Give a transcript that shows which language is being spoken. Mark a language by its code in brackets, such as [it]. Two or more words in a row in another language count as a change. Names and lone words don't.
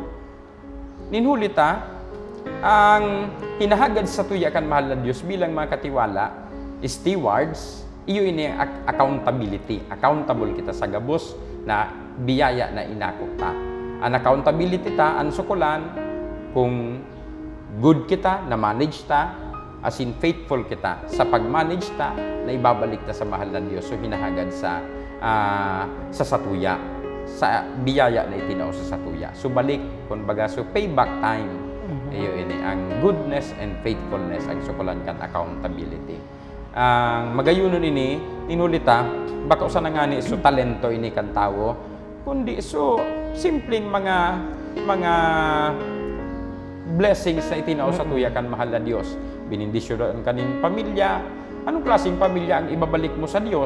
[bik] Ninhulita, ang hinahagad sa tuya kan mahal na Diyos bilang mga katiwala, stewards, iyon ang accountability. Accountable kita sa gabos na biyaya na inako ta. Ang accountability ta, ang sukulan, kung good kita, na manage ta, as in faithful kita sa pag-manage ta, na ibabalik ta sa mahal na Diyos. So hinahagad sa satuya, sa biyaya na itinao sa satuya. So balik, kumbaga, so [en] payback time. [bik] Iyon ang [en] goodness and faithfulness, [bik] ang sukulan kan accountability. Ang magayunon ini, inulita, baka usa na nga ni, so talento ini kan tao, kundi so simpleng mga blessings na itinao sa tuya kan mahal na Diyos. Binindisyon kaning pamilya. Anong klaseng pamilya ang ibabalik mo sa Diyos?